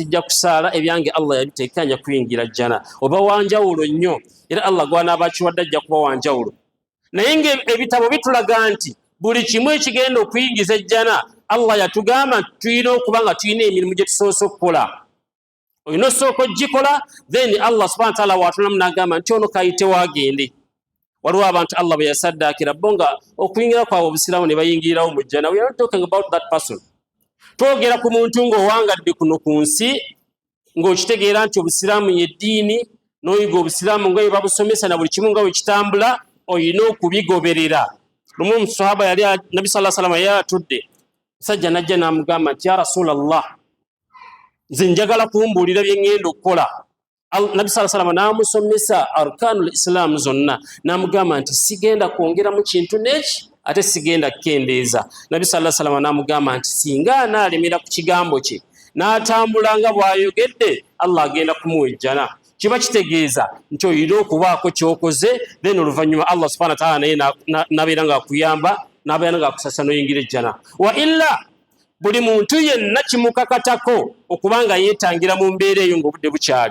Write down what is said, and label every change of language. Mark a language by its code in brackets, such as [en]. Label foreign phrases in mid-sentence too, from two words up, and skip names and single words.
[lg] sijja kusaala ebyange Allah yabiteekanya kuyingira jjana oba wanjawulo nnyo era Allah gw'anaaba kiwadde ajja kuba wanjawulo naye ng'ebitabo bitulaga nti buli kimu ekigenda okuyingiza ejjana Allah yatugamba nti tulina okuba nga tulina emirimu gye tusoose okukola olina osooka ogikola then Allah [ar] سبحانه وتعالى [lg] waatulamu n'agamba nti ono kayite waagende waliwo abantu Allah bwe yasaddaakira bo nga okuyingira kwabwe obusiraamu ne bayingirirawo mu jjana. [en] We are not talking about that person. [lg] Twogera ku muntu ng'owangadde kuno ku nsi ng'okitegeera nti obusiraamu ye ddiini n'oyiga obusiraamu nga bwe babusomesa na buli kimu nga bwe kitambula olina okubigoberera. Lumu omusahaba yali Nabi [ar] صلى الله عليه وسلم [lg] yali atudde musajja najja n'amugamba nti [ar] يا رسول الله [lg] nze njagala kumbuulira bye ŋŋenda okukola. Nabi [ar] صلى الله عليه وسلم [lg] n'amusomesa [ar] أركان الإسلام [lg] zonna n'amugamba nti sigenda kwongeramu kintu n'eki ate sigenda kukendeeza. Nabi [ar] صلى الله عليه وسلم [lg] n'amugamba nti singa anaalemera ku kigambo kye n'atambula nga bw'ayogedde Allah agenda kumuwa ejjana. Kiba kitegeeza nti olina okubaako ky'okoze then oluvannyuma Allah [ar] سبحانه وتعالى [lg] naye n'abeera ng'akuyamba n'abeera ng'akusasa n'oyingira ejjana. [ar] وإلا [lg] buli muntu yenna kimukakatako okubanga yeetangira mu mbeera eyo ng'obudde bukyali.